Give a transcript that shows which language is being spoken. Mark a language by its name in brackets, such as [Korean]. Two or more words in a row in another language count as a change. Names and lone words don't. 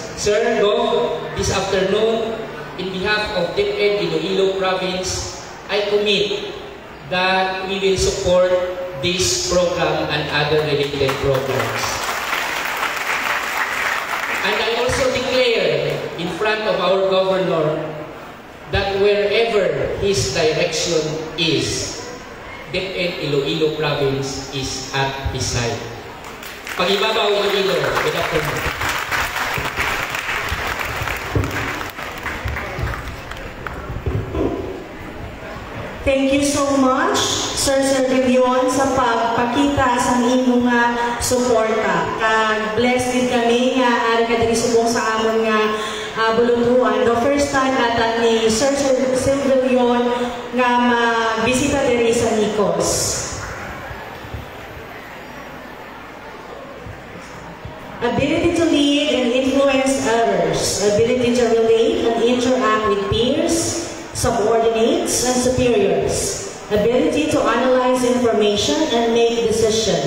[English] Sir, this afternoon, in behalf of DepEd Iloilo Province, I commit that we will support this program and other related programs. And I also declare in front of our governor that wherever his direction is, DepEd Iloilo Province is at his side. [Hiligaynon] Pag-ibabaw Iloilo, [English] good afternoon. Thank you so much. [Hiligaynon] Sir Servilion sa pagpakita sa imong nga suporta. Kag blessed din kami nga ari ka diri subong sa amon nga bulunduan. [English] The first time [Hiligaynon] ata ni Sir Servilion nga magbisita diri sa Nicos. [English] Ability to lead and influence others. Ability to relate and interact with peers, subordinates, and superiors. Ability to analyze information and make decisions.